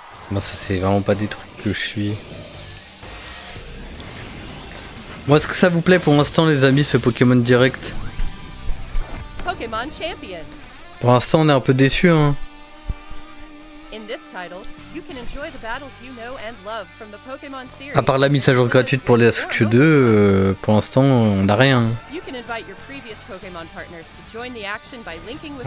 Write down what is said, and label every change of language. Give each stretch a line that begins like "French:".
French: Moi, ça, c'est vraiment pas des trucs que je suis. Moi, est-ce que ça vous plaît pour l'instant, les amis, ce Pokémon Direct?
English: Pokemon Champions.
French: Pour l'instant, on est un peu déçus, hein.
English: In this title, you can enjoy the battles you know and love from the Pokemon series.
French: À part la mise à jour gratuite pour les Switch 2, pour l'instant, on n'a rien.
English: You can invite your previous Pokemon partners to join the action by linking with